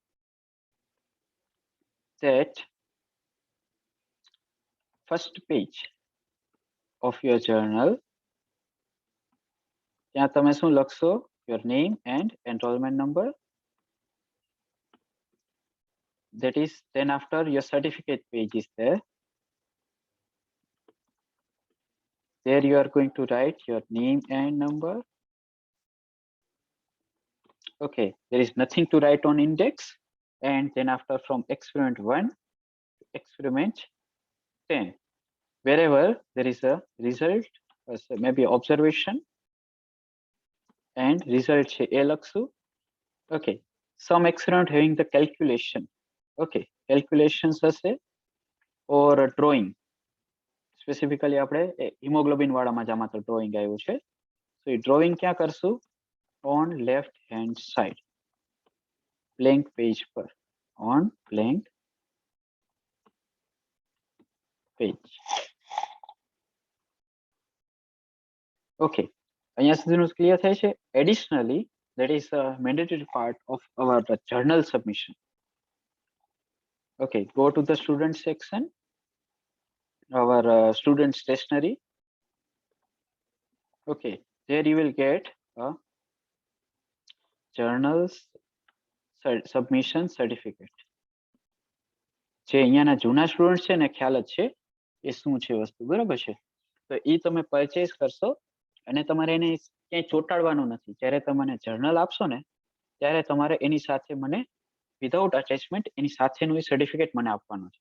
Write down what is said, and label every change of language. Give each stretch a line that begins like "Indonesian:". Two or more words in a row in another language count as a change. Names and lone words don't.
English: that first page of your journal,
Gujarati: ત્યાં તમે શું લખશો?
English: Your name and enrollment number. That is, then after your certificate page is there. There you are going to write your name and number. Okay, there is nothing to write on index. And then after from experiment 1 to experiment 10, wherever there is a result, so maybe observation and result
Gujarati: છે એ લખશું.
English: Okay, some experiment having the calculation. Okay, calculations હશે, or drawing.
Gujarati: Specifically આપણે હિમોગ્લોબિન વાળામાં જામાં તો drawing આવ્યું છે. So એ drawing ક્યાં કરશું?
English: On left hand side, blank page પર, on blank page.
Gujarati: Okay, અહીંયા સુધીનું ક્લિયર થાય છે?
English: Additionally, that is a mandatory part of our journal submission. Okay, go to the student section, our student stationery. Okay, there you will get a journals submission certificate.
Gujarati: જે અહીંયાના જૂના સ્ટુડન્ટ છે ને ખ્યાલ જ છે એ શું છે વસ્તુ, બરાબર છે? તો એ તમે પરચેસ કરશો અને તમારે એને ક્યાંય ચોંટાડવાનું નથી. જ્યારે તમે જર્નલ આપશો ને ત્યારે તમારે એની સાથે મને
English: without attachment
Gujarati: એની સાથેનું એ સર્ટિફિકેટ મને આપવાનું છે.